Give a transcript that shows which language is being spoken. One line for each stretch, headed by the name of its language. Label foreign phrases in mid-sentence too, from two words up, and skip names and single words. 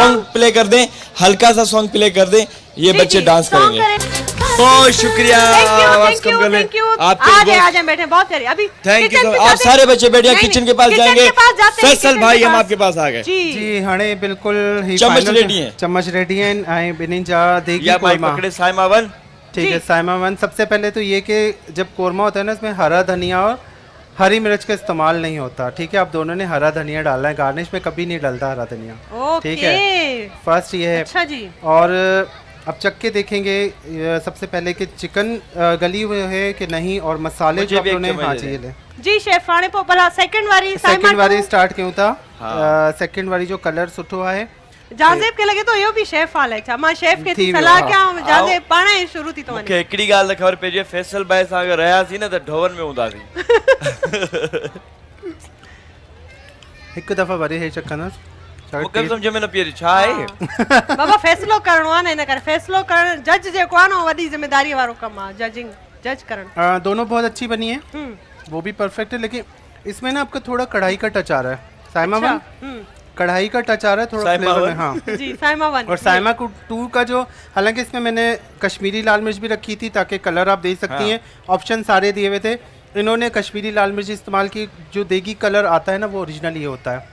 Hindi: सॉन्ग प्ले कर दें, हल्का सा सॉन्ग प्ले कर दें, ये जी, बच्चे जी, डांस song करेंगे। करें। बहुत शुक्रिया। आवाज थैंक कम यू कर लें।
English: Thank you.
Hindi: आपके आ जाए बहुत- आ जाए, बैठे, बहुत करिए। अभी
English: Thank you
Hindi: किचन सो पे मच। आप जाते हैं। सारे बच्चे बैठिए, नहीं, किचन नहीं, के पास किचन जाएंगे। के पास जाते हैं, फैसल किचन भाई के हम पास। आपके पास आ गए। जी
Sindhi: जी हाणे बिल्कुल ही चम्मच final रेडी हैं।
Hindi: चम्मच रेडी हैं
Sindhi: ऐं ॿिन्हिनि जा देगी
Hindi: या भाई कोरमा। पकड़े साइमा वन। ठीक है जी। साइमा वन। सबसे पहले तो ये कि जब कोरमा होता है ना, इसमें हरा धनिया और हरी मिर्च का इस्तेमाल नहीं होता। ठीक है, आप दोनों ने हरा धनिया डाला है, गार्निश में कभी नहीं डलता हरा धनिया। ठीक है, ओके, फर्स्ट ये है। अच्छा जी। और अब चख के देखेंगे सबसे पहले कि चिकन गली हुई है कि नहीं, और मसाले मुझे जो आप भी एक लोगों ने चम्मच हाँ दे जी ये दें। ले। जी शेफ,
Sindhi: हाणे पोइ भला सेकंड वारी सेकंड वारी साइमा स्टार्ट कयूं था। हाँ। सेकंड वारी जो कलर सुठो आहे। जाज़ेब के लगे तो इहो बि शेफ हाल आहे छा? मां शेफ खे थी थी वियो, सलाह हा। कयां, जाज़ेब पाण ई शुरू थी तो वञे। मूंखे हिकिड़ी ॻाल्हि त ख़बर पइजे, फैसल भाई सां अगरि रहियासीं न त ढोवन में हूंदासीं। हिकु दफ़ा वरी हे चेक कंदासीं। मूंखे बि सम्झ में न पई अचे छा आहे। बाबा फ़ैसिलो करणो आहे न, इन करे फ़ैसिलो करण जज जेको आहे न, वॾी ज़िम्मेदारी वारो कमु आहे, जजिंग, जज करण।
Hindi: दोनों बहुत अच्छी बनी है, वो भी परफेक्ट है, लेकिन इसमें ना आपका थोड़ा कढ़ाई का टच आ रहा है। साइमा अच्छा, वन कढ़ाई का टच आ रहा है थोड़ा साइमा फ्लेवर में। वन। हाँ जी साइमा वन। और साइमा टू का जो, हालांकि इसमें मैंने कश्मीरी लाल मिर्च भी रखी थी ताकि कलर आप दे सकती हाँ। हैं, ऑप्शन सारे दिए हुए थे। इन्होंने कश्मीरी लाल मिर्च इस्तेमाल की, जो देगी कलर आता है ना वो ओरिजिनल ये होता है,